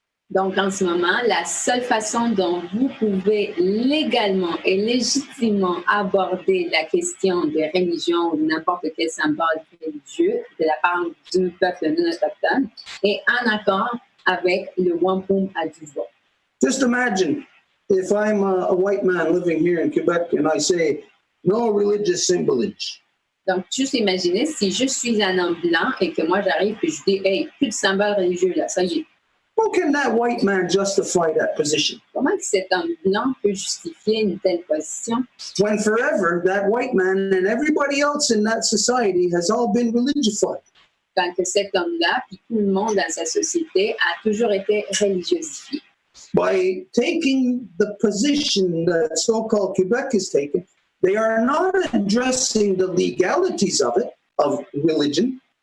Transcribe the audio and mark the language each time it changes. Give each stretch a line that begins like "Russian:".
French: Donc, en ce moment, la seule façon dont vous pouvez légalement et légitimement aborder la question des religions ou de n'importe quel symbole religieux de la part du peuple non autochtone est en accord avec le Whampum à deux voies.
English: Just imagine if I'm a white man living here in Quebec and I say, no religious symbolage.
French: Donc, juste imaginez si je suis un homme blanc et que moi j'arrive et je dis, hey, plus de symbole religieux là, ça y est.
English: How can that white man justify that position?
French: Comment que cet homme blanc peut justifier une telle position?
English: When forever that white man and everybody else in that society has all been religified.
French: Quand que cet homme-là, puis tout le monde dans sa société, a toujours été religiosifié.
English: By taking the position that so-called Quebec is taking, they are not addressing the legalities of it, of religion.